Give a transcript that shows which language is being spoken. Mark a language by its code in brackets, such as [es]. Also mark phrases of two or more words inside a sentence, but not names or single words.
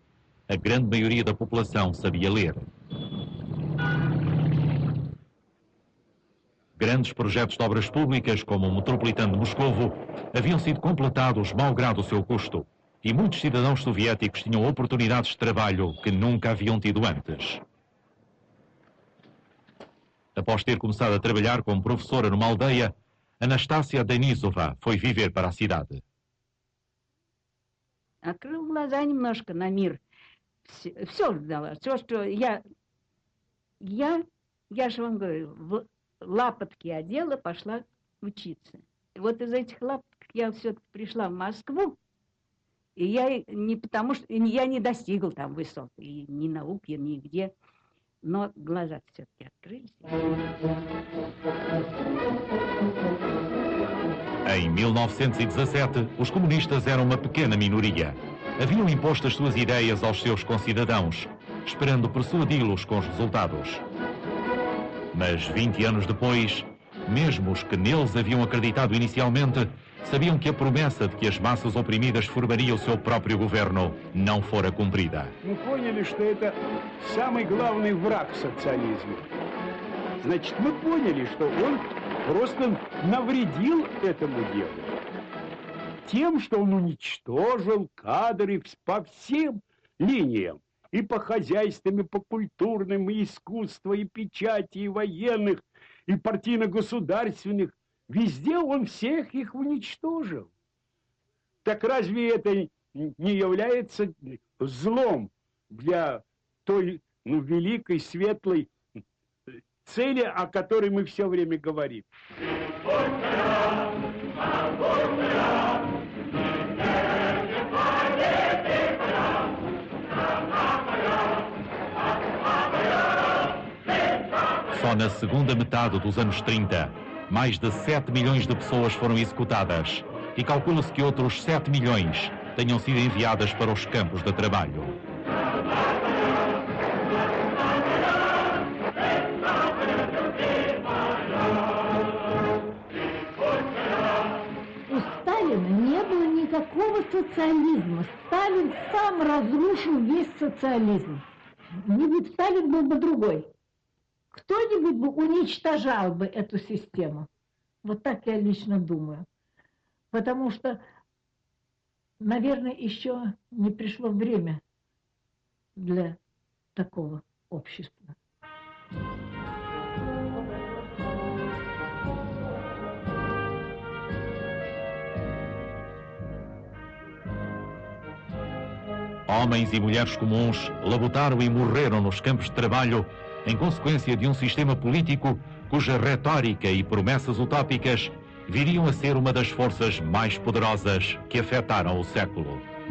[pt] A grande maioria da população sabia ler. Grandes projetos de obras públicas, como o Metropolitano de Moscovo, haviam sido completados malgrado o seu custo, e muitos cidadãos soviéticos tinham oportunidades de trabalho que nunca haviam tido antes. Após ter começado a trabalhar como professora numa aldeia, Анастасия Денисова foi viver para a cidade. [ru] Открыл глаза немножко на мир. Все ждала. Все, что я же вам говорю, лапотки одела, пошла учиться. И вот из этих лапоток я все-таки пришла в Москву, и я не потому что я не достигла там высот, и ни науки, нигде, но глаза все-таки открылись. [pt] Em 1917, os comunistas eram uma pequena minoria. Haviam imposto as suas ideias aos seus concidadãos, esperando persuadi-los com os resultados. Mas 20 anos depois, mesmo os que neles haviam acreditado inicialmente, sabiam que a promessa de que as massas oprimidas formariam o seu próprio governo não fora cumprida. [ru] Мы поняли, что это самый главный враг социализма. Значит, мы поняли, что он просто навредил этому делу тем, что он уничтожил кадры по всем линиям. И по хозяйственным, и по культурным, и искусства, и печати, и военных, и партийно-государственных. Везде он всех их уничтожил. Так разве это не является злом для той великой, светлой цели, о которой мы все время говорим? [pt] Só na segunda metade dos anos 30, mais de 7 milhões de pessoas foram executadas e calcula-se que outros 7 milhões tenham sido enviadas para os campos de trabalho. [ru] У Сталина не было никакого социализма. Сталин сам разрушил весь социализм. Не будь Сталин, был бы другой. Кто-нибудь бы уничтожал бы эту систему. Вот так я лично думаю. Потому что, наверное, еще не пришло время для такого общества. [pt] Homens e mulheres comuns labutaram e morreram nos campos de trabalho em consequência de um sistema político cuja retórica e promessas utópicas viriam a ser uma das forças mais poderosas que afetaram o século.